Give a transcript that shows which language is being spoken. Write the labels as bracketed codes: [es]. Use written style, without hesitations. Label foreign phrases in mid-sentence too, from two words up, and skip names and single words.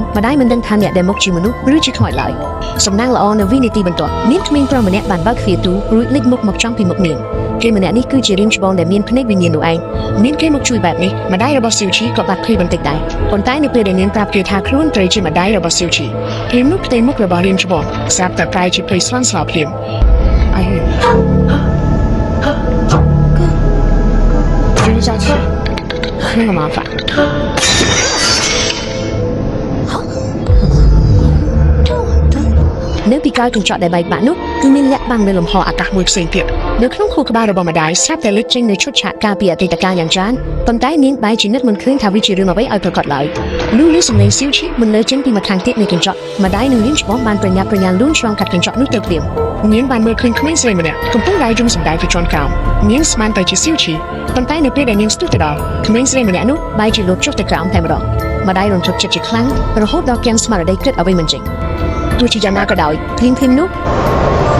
[km] ម្ដាយមិនដឹងថាអ្នកដែលមកជាមនុស្សឬជាខ្មោចឡើយសំណាងល្អនៅវិនាទីបន្ទាប់មានក្មេងប្រុសម្នាក់បានបើកទ្វារទូរួចលេចមុខមកចំពីមុខនាងគេម្នាក់នេះគឺជារៀមច្បងដែលមានភ្នែកវិញ្ញាណនោះឯងមានគេមកជួយបែបនេះម្ដាយរបស់ស៊ីវឈីក៏បាត់ភ័យបន្តិចដែរប៉ុន្តែនៅពេលដែលនាងប្រាប់គេថាខ្លួនត្រូវជាម្ដាយរបស់ស៊ីវឈីព្រាមនោះផ្ទៃមុខរបស់រៀមច្បងស្រាប់តែប្រែជាភ័យស្លន់ស្លោភ្លាម [zh] 哎呀，真下去，那个麻烦。 [km] នៅពីក្រោយកញ្ចក់ដែលបែកបាក់នោះគឺមានលក្ខបាំងនៅលំហអាកាសមួយផ្សេងទៀតនៅក្នុងខួរក្បាលរបស់ម្ដាយស្រាប់តែលេចចេញនៅឈុតឆាក ការពីអតីតកាលយ៉ាងច្រើនប៉ុន្តែនាងបែរជានឹកមិនឃើញថាវាជារឿងអ្វីឲ្យប្រកបឡើយលុះឮសំឡេងស៊ីវឈីមិនលើចេញពីម្ខាងទៀតនៃកញ្ចក់ម្ដាយនឹងរៀមច្បងបានប្រញាប់ប្រញាល់លូនឆ្លងកាត់កញ្ចក់នោះទៅភ្លាមនាងបានមើលឃើញក្មេងស្រីម្នាក់កំពុងដើរយំសម្ដែងទៅជាន់ក្រោមនាងស្មានតែជាស៊ីវឈីប៉ុន្តែនៅពេលដែលនាងស្ទុះទៅដល់ក្មេងស្រីម្នាក់នោះបែរជាលោតចុះទៅក្រោមតែម្ដងម្ដាយរំភើបចិត្តជាខ្លាំងរហូតដល់គាំងស្មារតីគិតអ្វីមិនចេញទោះជាយ៉ាងណាក៏ដោយភ្លាមនោះ